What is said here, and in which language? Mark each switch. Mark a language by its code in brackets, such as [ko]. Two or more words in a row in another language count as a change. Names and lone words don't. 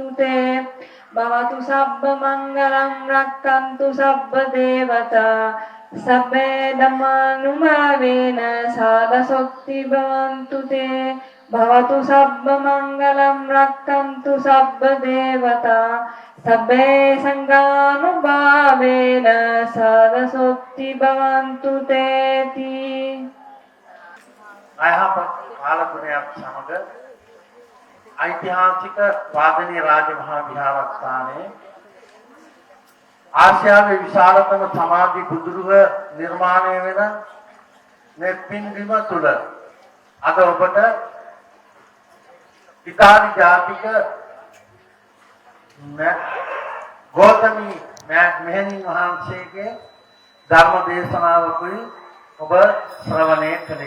[pi] තේ භවතු සබ්බ මංගලං රක්ඛන්තු සබ්බ දේවතා සබ්බේ ධම්මානුභාවේන සාදසොත්ති භවන්තු තේ භවතු සබ්බ මංගලං රක්ඛන්තු සබ්බ දේවතා සබ්බේ සංඝානුභාවේන සාදසොත්ති භවන්තු තේති. [si] අයහපත් කාලගුණයක් සමග ඓතිහාසික වාදනීය රාජමහා විහාරස්ථානයේ ආසියාවේ විශාලතම සමාධි බුදුරුව නිර්මාණය වෙන මේ පින්බිම තුල අද ඔබට ඉතාලි ජාතික ගෞතමී මෙහෙණින් වහන්සේගේ ධර්ම දේශනාවකුයි ඔබ ශ්‍රවණය කළේ.